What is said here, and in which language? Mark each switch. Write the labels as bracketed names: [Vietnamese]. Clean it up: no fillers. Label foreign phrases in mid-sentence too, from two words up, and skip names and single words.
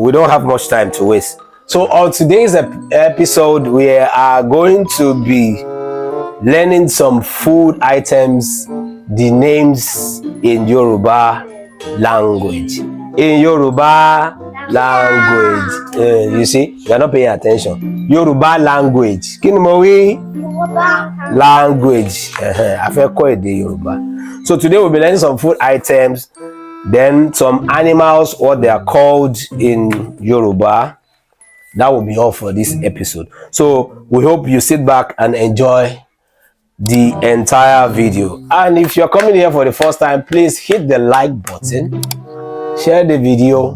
[English] We don't have much time to waste. So on today's episode, we are going to be learning some food items, the names in Yoruba language. In Yoruba language. You see, you are not paying attention. Yoruba language. [Yoruba] Kí ni mo wí? [English] Yoruba [Yoruba] Language. I fẹ́ kọ́ èdè Yoruba. [English] So today we'll be learning some food items, then some animals, what they are called in Yoruba. That will be all for this episode. So we hope you sit back and enjoy the entire video. And if you're coming here for the first time, please hit the like button, share the video.